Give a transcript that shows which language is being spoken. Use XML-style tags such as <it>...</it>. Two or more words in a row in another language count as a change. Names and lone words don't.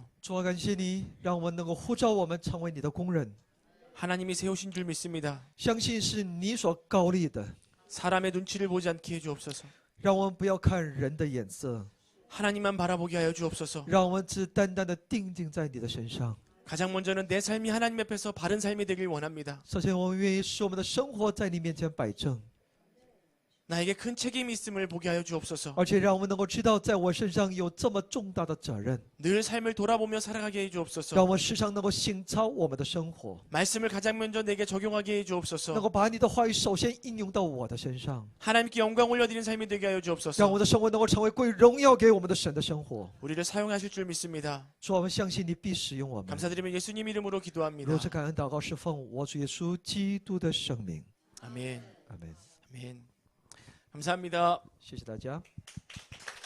<zh>主啊，感谢你，让我们能够呼召我们成为你的工人，</zh> <ko>하나님이 세우신 줄 믿습니다.</ko> <zh>相信是你所高立的，</zh> <ko>사람의 눈치를 보지 않게 해주옵소서.</ko> <zh>让我们不要看人的眼色，</zh> <ko>하나님만 바라보게 하여 주옵소서.</ko> <zh>让我们只单单的定睛在你的身上。</zh> <ko>가장 먼저는 내 삶이 하나님 앞에서 바른 삶이 되길 원합니다.</ko> <zh>首先，我们愿意使我们的生活在你面前摆正，</zh> <ko>나에게 큰 책임이 있음을 보게 하여 주옵소서.</ko> <zh>而且让我们能够知道，在我身上有这么重大的责任，</zh> <ko>늘 삶을 돌아보며 살아가게 해</ko> <zh>让</zh> <ko>주옵소서.</ko> <zh>我们时常能够省操我们的生活，</zh> <ko>말씀을 가장 먼저 내게 적용하게 해</ko> <zh>能</zh> <ko>주옵소서.</ko> <zh>够把你的话语首先应用到我的身上，</zh> <ko>하나님께 영광 올려드리는 삶이 되게 하여</ko> <zh>让</zh> <ko>주옵소서.</ko> <zh>我的生活能够成为归荣耀给我们的神的生活。</zh> <ko>우리를 사용하실 줄 믿습니다.</ko> <zh>主，我们相信你必使用我们。</zh> <ko>감사드리며 예수님 이름으로 기도합니다.</ko> <zh>如此感恩祷告，是奉我主耶稣基督的圣名。</zh> <ko>아멘.</ko> <zh>阿门。</zh> <ko>아멘. 감사합니다.</ko> <zh>谢谢大家。</zh>